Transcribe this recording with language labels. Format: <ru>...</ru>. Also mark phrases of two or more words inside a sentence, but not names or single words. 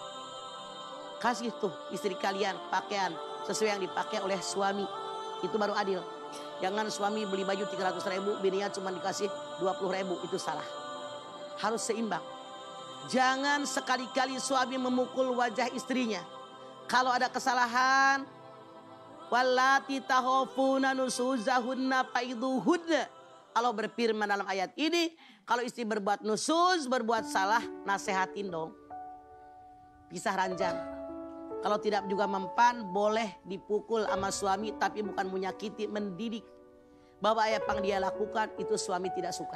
<id>Kasih tuh istri kalian pakaian sesuai yang dipakai oleh suami. Itu baru adil. Jangan suami beli baju 300.000, bininya cuma dikasih 20.000. Itu salah. Harus seimbang. Jangan sekali-kali suami memukul wajah istrinya. Kalau ada kesalahan,</id> <ar>واللاتي تخافون نشوزهن فعظوهن.</ar> <id>Allah berfirman dalam ayat ini, kalau istri berbuat nusuz, berbuat salah, nasehatin dong. Pisah ranjang. Kalau tidak juga mempan, boleh dipukul sama suami, tapi bukan menyakiti, mendidik. Bahwa apa yang dia lakukan itu suami tidak suka.</id>